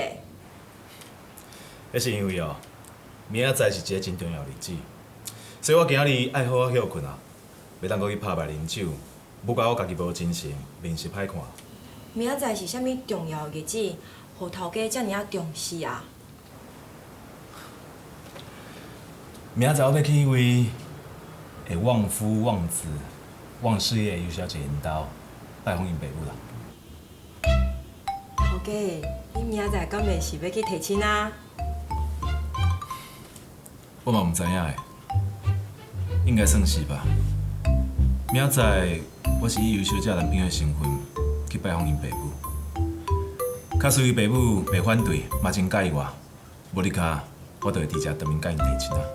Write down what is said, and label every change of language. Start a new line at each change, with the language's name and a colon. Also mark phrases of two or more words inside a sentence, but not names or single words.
Min Nan Chinese: 迄是因为哦，明仔载是一个真重要日子，所以我今日爱好好休困啊，袂当阁去拍卖啉酒，不怪我家己无精神，面色歹看。明仔载是啥物重要的日子，互头家遮尔啊重视啊？明仔载我要去迄位会旺夫旺子、旺事业的尤小姐因兜拜访因爸母啦。头家，你明仔载敢袂是要去提亲啊？我嘛毋知影诶，应该算是吧。明仔载我是以尤小姐男朋友的身份去拜访因爸母，假使伊爸母袂反对，嘛真介意我，无你卡我就会直接当面甲因提亲啊。